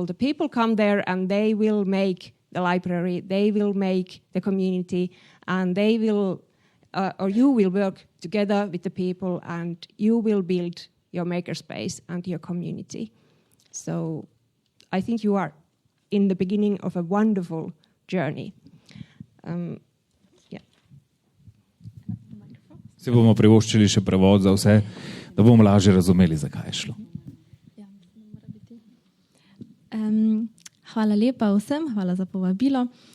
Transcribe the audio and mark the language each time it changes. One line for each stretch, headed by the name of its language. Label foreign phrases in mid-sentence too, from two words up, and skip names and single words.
English: The people come there and they will make the library, they will make the community, and they will or you will work together with the people and you will build your makerspace and your community. So I think you are in the beginning of a wonderful journey.
Slovenian: Si bomo privoščili še prevod za vse, da bomo lažje razumeli, zakaj je šlo. Hvala lepa vsem, hvala za povabilo.